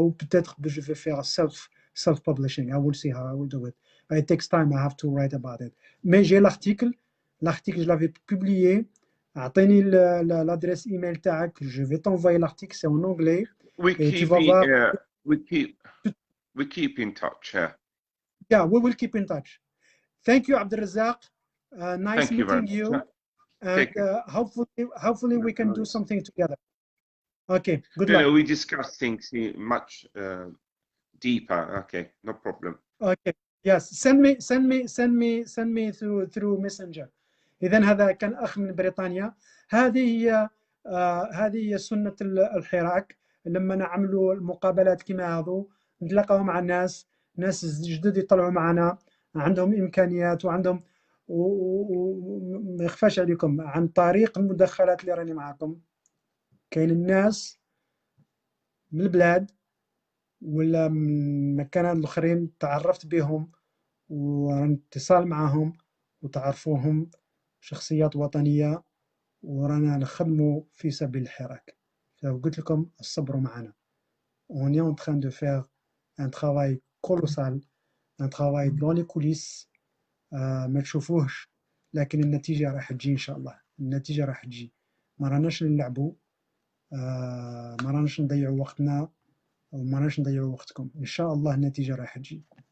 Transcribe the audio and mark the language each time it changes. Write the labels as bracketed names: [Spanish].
[French] Ou peut-être je vais faire [English] self-publishing. I will see how I will do it. It takes time. I have to write about it. [French] Mais j'ai l'article. L'article, je l'avais publié. [Arabic] اعطيني [French] l'adresse email تاعك, je vais t'envoyer l'article, c'est en anglais. [English] We keep in touch. Yeah, we will keep in touch. Thank you, Abdelrazak. Nice meeting you. And hopefully we can do something together. Okay, good luck. We discuss things much deeper. Okay, no problem. Okay, yes. Send me through Messenger. [Arabic] إذن هذا كان أخ من بريطانيا. هذه هي سنة الحراك. لما نعملوا المقابلات كما هذو نتلاقاو مع ناس جدد يطلعوا معنا عندهم امكانيات وعندهم وما يخفاش عليكم عن طريق المدخلات اللي راني معكم كاين الناس من البلاد ولا من مكانات الاخرين تعرفت بهم واتصال معهم وتعرفوهم شخصيات وطنية ورانا نخدموا في سبيل الحراك. فقلت لكم الصبروا معنا. [French] On est en train de faire un travail colossal, un travail dans les coulisses. [Arabic] ما تشوفوهش لكن النتيجة راح تجي إن شاء الله. النتيجة راح تجي. ما راناش نلعبوا، ما راناش نضيعوا وقتنا وما راناش نضيعوا وقتكم. إن شاء الله النتيجة راح تجي.